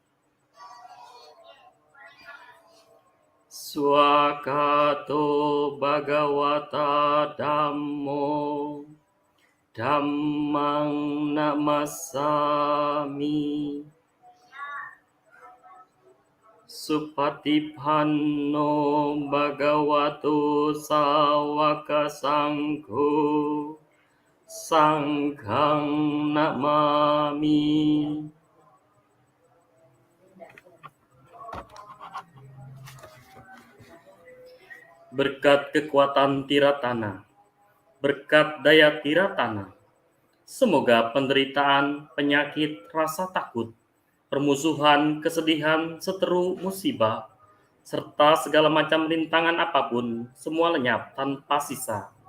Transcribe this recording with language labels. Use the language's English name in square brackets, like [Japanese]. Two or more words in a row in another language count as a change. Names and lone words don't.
[Pali] Swakato Bhagavata Dhammo Dhammang Namasami Supatipanno Bhagavato Sawaka Sangho Sanghang Namami. [Indonesian] Berkat kekuatan Tiratana, berkat daya Tiratana, semoga penderitaan, penyakit, rasa takut, permusuhan, kesedihan, seteru, musibah, serta segala macam rintangan apapun, semua lenyap tanpa sisa.